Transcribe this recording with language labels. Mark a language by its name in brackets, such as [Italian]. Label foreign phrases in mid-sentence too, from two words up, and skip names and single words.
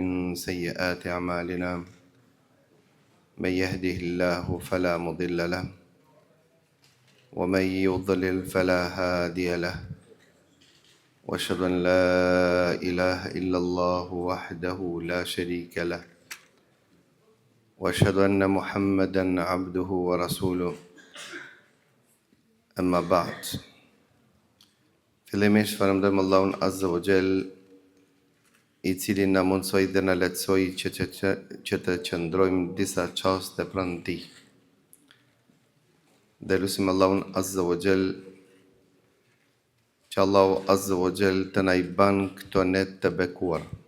[Arabic] سيئات أعمالنا من يهده الله فلا مضل له ومن يضلل فلا هادي له وأشهد أن لا إله إلا الله وحده لا شريك له وأشهد أن محمدًا عبده ورسوله أما بعد. [Albanian] Fillimisht falenderojmë Allahun [Arabic] عز وجل, [Albanian] i cili na mundsoi dhe na lehtësoi që të qëndrojmë disa çaste pranë Tij. Dhe lutim Allahun [Arabic] عز وجل [Albanian] që Allahu [Arabic] عز وجل [Albanian] të na I ban këto net të bekuar.